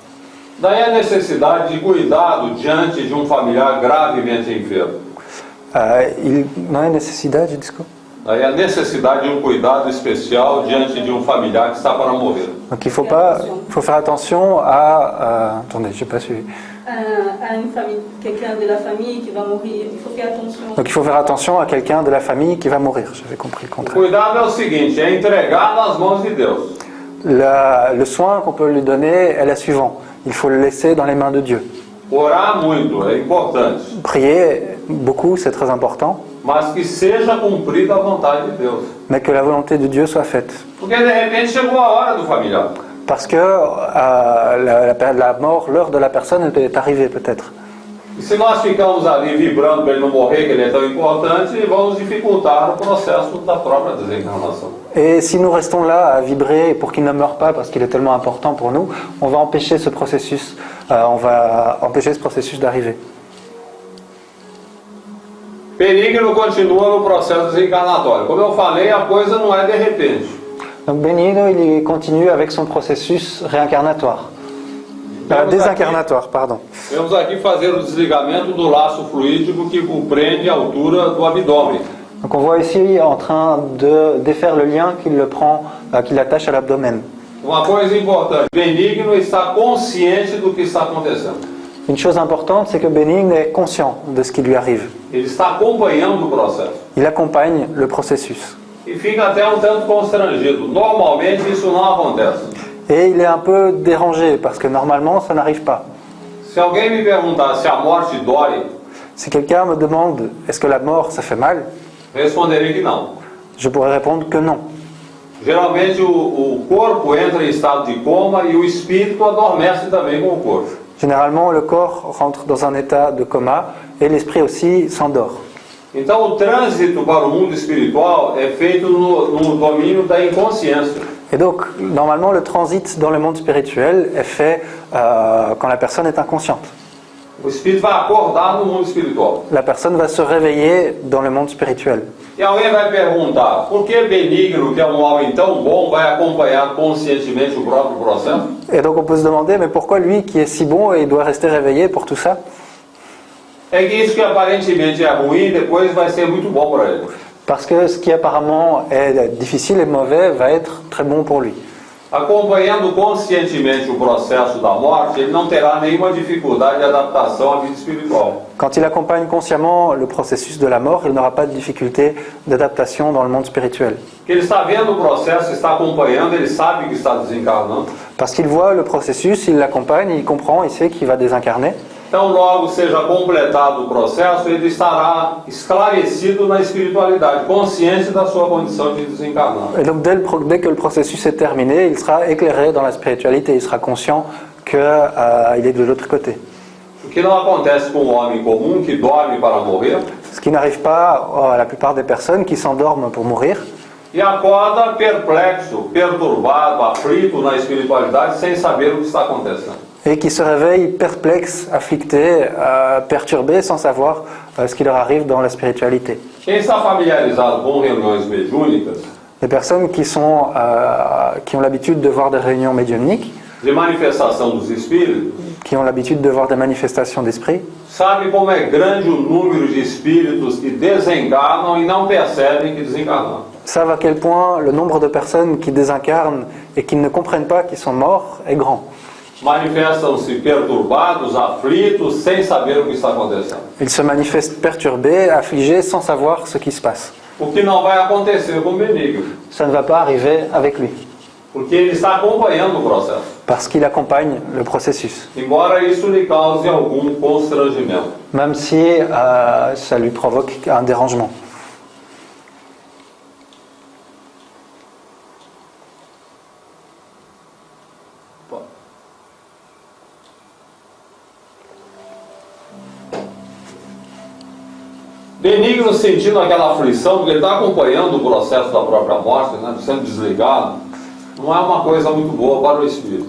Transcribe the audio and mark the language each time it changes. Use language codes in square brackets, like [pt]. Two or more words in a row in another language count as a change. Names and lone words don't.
[pt] Daí a necessidade de cuidado diante de um familiar gravemente enfermo. Non è necessità di disco. Daí a necessidade de um cuidado especial diante de um familiar que está para morrer. [fr] Donc il faut faire attention à... attendez, je n'ai pas suivi. À une famille, quelqu'un de la famille qui va mourir, il faut faire attention. Donc il faut faire attention à quelqu'un de la famille qui va mourir. J'avais compris le [pt] O [fr] contraire. [pt] cuidado é o seguinte, é entregar nas mãos de Deus. [fr] Le soin qu'on peut lui donner est la suivante. Il faut le laisser dans les mains de Dieu. [pt] Orar muito é importante, [fr] Prier beaucoup, c'est très important, [pt] mas que seja cumprida a vontade de Deus. [fr] mais que la volonté de Dieu soit faite. [pt] Porque de repente chegou a hora do familiar. [fr] Parce que la mort, l'heure de la personne est arrivée peut-être. [pt] E se nós ficamos ali vibrando para ele não morrer, que ele é tão importante, vamos dificultar o processo da própria desencarnação. [fr] Et si nous restons là à vibrer pour qu'il ne meure pas parce qu'il est tellement important pour nous, on va empêcher ce processus, d'arriver. [pt] Benigno continua no processo desencarnatório. Como eu falei, a coisa não é de repente. [fr] Donc Benigno, il continue avec son processus réincarnatoire. Désincarnatoire, pardon. [pt] Vamos aqui fazer o desligamento do laço fluídico que compreende a altura do abdômen. [fr] Donc on voit ici en train de défaire le lien qu'il attache à l'abdomen. [pt] Uma coisa importante, Benigno está consciente do que está acontecendo. [fr] Une chose importante, c'est que Benigno est conscient de ce qui lui arrive. [pt] Ele está acompanhando o processo. [fr] Il accompagne le processus. [pt] E fica até um tanto constrangido. Normalmente isso não acontece. [fr] Et il est un peu dérangé parce que normalement ça n'arrive pas. [pt] Se alguém me perguntar se a morte dói, [fr] Si quelqu'un me demande est-ce que la mort ça fait mal, [pt] responderei que não. [fr] je pourrais répondre que non. [pt] Geralmente o corpo entra em estado de coma e o espírito adormece também com o corpo. [fr] Généralement le corps rentre dans un état de coma et l'esprit aussi s'endort. [pt] Então o trânsito para o mundo espiritual é feito no domínio da inconsciência. [fr] Et donc normalement le transit dans le monde spirituel est fait quand la personne est inconsciente. [pt] O espírito vai acordar no mundo espiritual. [fr] La personne va se réveiller dans le monde spirituel. [pt] E alguém vai perguntar, por que Benigno, que é um homem tão bom, vai acompanhar conscientemente o próprio processo? [fr] Et donc on peut se demander, mais pourquoi lui qui est si bon et il doit rester réveillé pour tout ça? [pt] É que isso que aparentemente é ruim, depois vai ser muito bom para ele. [fr] Parce que ce qui apparemment est difficile et mauvais va être très bon pour lui. [pt] Acompanhando conscientemente o processo da morte, ele não terá nenhuma dificuldade de adaptação à vida espiritual. [fr] Quand il accompagne consciemment le processus de la mort, il n'aura pas de difficulté d'adaptation dans le monde spirituel. [pt] Ele está vendo o processo, está acompanhando, ele sabe que está desencarnando. [fr] Parce qu'il voit le processus, il l'accompagne, il comprend, il sait qu'il va désincarner. [pt] Então, logo seja completado o processo, ele estará esclarecido na espiritualidade, consciente da sua condição de desencarnado. [fr] Et donc dès que le processus est terminé, il sera éclairé dans la spiritualité, il sera conscient qu'il est de l'autre côté. [pt] O que não acontece com o homem comum que dorme para morrer [fr] Ce qui n'arrive pas à la plupart des personnes qui s'endorment pour mourir [pt] e acorda perplexo, perturbado, aflito na espiritualidade, sem saber o que está acontecendo. [fr] et qui se réveillent perplexes, afflictés, perturbés, sans savoir ce qui leur arrive dans la spiritualité. [pt] Quem está familiarizado com reuniões mediúnicas, [fr] Les personnes qui ont l'habitude de voir des réunions médiumniques, [pt] de manifestação dos espíritos, [fr] qui ont l'habitude de voir des manifestations d'esprit, [pt] sabe como é grande o número de espíritos que desencarnam e não percebem que desencarnaram. [fr] savent à quel point le nombre de personnes qui désincarnent et qui ne comprennent pas qu'ils sont morts est grand. [pt] Manifestam-se perturbados, aflitos, sem saber o que está acontecendo. [fr] Ils se manifestent perturbés, affligés, sans savoir ce qui se passe. [pt] O que não vai acontecer com Benigno, [fr] Ça ne va pas arriver avec lui, [pt] porque ele está acompanhando o processo, [fr] parce qu'il accompagne le processus, [pt] embora isso lhe cause algum constrangimento. [fr] même si ça lui provoque un dérangement. [pt] Benigno, sentindo aquela aflição, porque ele está acompanhando o processo da própria morte, né, sendo desligado, não é uma coisa muito boa para o espírito.